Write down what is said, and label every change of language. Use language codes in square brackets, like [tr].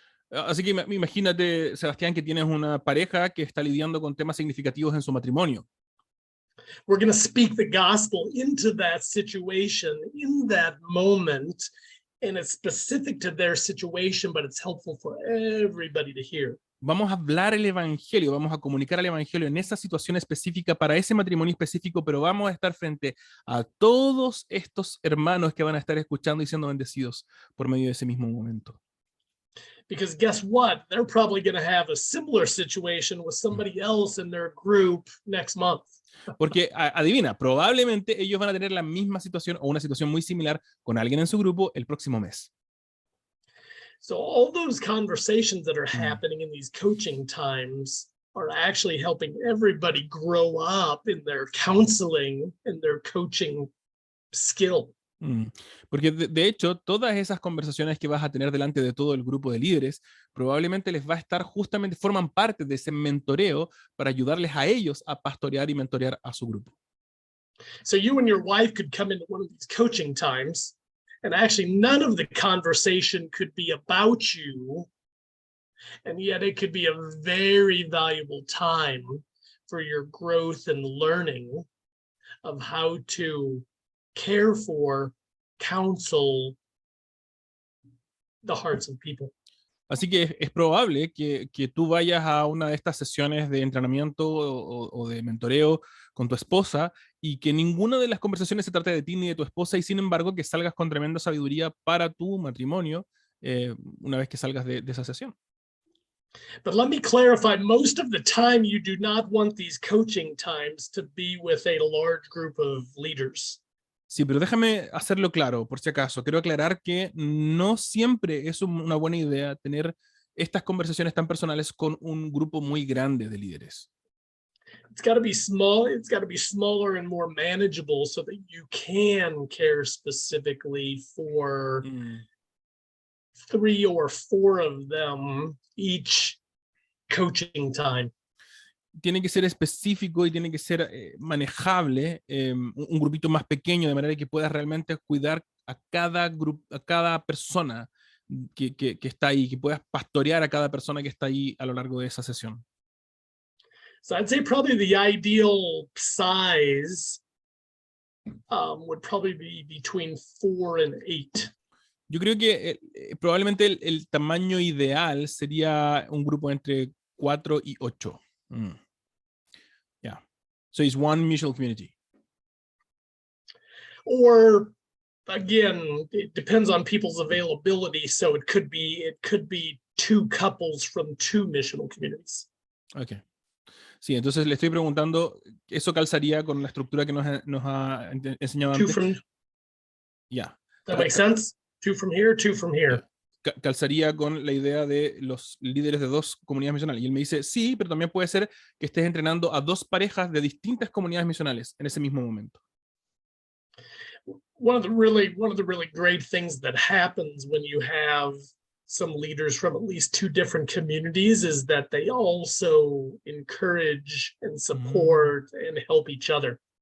[es] Así que imagínate, Sebastián, que tienes una pareja que está lidiando con temas significativos en su matrimonio. [en] We're going to speak the gospel into that situation, in that moment, and it's specific to their situation, but it's helpful for everybody to hear. [es] Vamos a hablar el evangelio, vamos a comunicar el evangelio en esa situación específica para ese matrimonio específico, pero vamos a estar frente a todos estos hermanos que van a estar escuchando y siendo bendecidos por medio de ese mismo momento. [en] Because guess what? They're probably going to have a similar situation with somebody else in their group next month. [es] Porque adivina, probablemente ellos van a tener la misma situación o una situación muy similar con alguien en su grupo el próximo mes. [en] So all those conversations that are happening in these coaching times are actually helping everybody grow up in their counseling and their coaching skill. [es] Porque de hecho, todas esas conversaciones que vas a tener delante de todo el grupo de líderes, probablemente les va a estar justamente, forman parte de ese mentoreo para ayudarles a ellos a pastorear y mentorear a su grupo. [en] So you and your wife could come into one of these coaching times, and actually none of the conversation could be about you, and yet it could be a very valuable time for your growth and learning of how to care for, counsel the hearts of people. [es] Así que es probable que tú vayas a una de estas sesiones de entrenamiento o de mentoreo con tu esposa y que ninguna de las conversaciones se trate de ti ni de tu esposa y sin embargo que salgas con tremenda sabiduría para tu matrimonio una vez que salgas de esa sesión. [en] But let me clarify, most of the time you do not want these coaching times to be with a large group of leaders. [es] Sí, pero déjame hacerlo claro, por si acaso. Quiero aclarar que no siempre es una buena idea tener estas conversaciones tan personales con un grupo muy grande de líderes. [en] It's got to be small. It's got to be smaller and more manageable so that you can care specifically for 3 or 4 of them each coaching time. [es] Tiene que ser específico y tiene que ser manejable, un grupito más pequeño, de manera que puedas realmente cuidar a cada grupo, a cada persona que está ahí, que puedas pastorear a cada persona que está ahí a lo largo de esa sesión. [en] So I'd say probably the ideal size would probably be between 4 and 8. [es] Yo creo que probablemente el tamaño ideal sería un grupo entre 4 y 8. [en] Yeah. So it's one mutual community. Or again, it depends on people's availability. So it could be 2 couples from 2 missional communities. Okay. [es] Sí, entonces le estoy preguntando, ¿eso calzaría con la estructura que nos ha enseñado 2 antes? [en] from. Yeah. That makes sense? 2 from here, 2 from here. [es] Calzaría con la idea de los líderes de 2 comunidades misionales. Y él me dice, sí, pero también puede ser que estés entrenando a 2 parejas de distintas comunidades misionales en ese mismo momento. [en] One of the really great things that happens when you have some leaders from at least 2 different communities is that they also encourage and support and help each other.